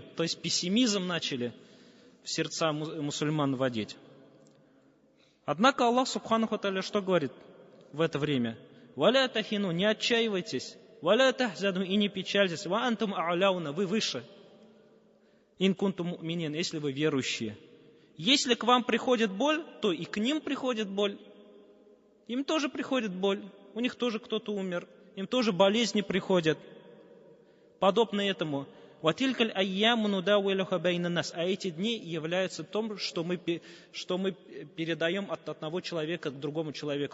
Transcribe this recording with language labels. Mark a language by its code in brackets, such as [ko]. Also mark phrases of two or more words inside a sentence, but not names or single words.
[ru] То есть пессимизм начали в сердца мусульман вводить. Однако Аллах [ar] سبحانه وتعالى [ru] что говорит в это время? [ar] «ولا تهنوا», [ru] не отчаивайтесь, [ar] «ولا تحزنوا», [ru] и не печальтесь, [ar] «وأنتم الأعلون», [ru] вы выше, [ar] «إن كنتم مؤمنين», [ru] если вы верующие. Если к вам приходит боль, то и к ним приходит боль. Им тоже приходит боль, у них тоже кто-то умер, им тоже болезни приходят. Подобно этому. [ar] «وتلك الأيام نداولها بين الناس». [ru] А эти дни являются том, что мы передаем от одного человека к другому человеку.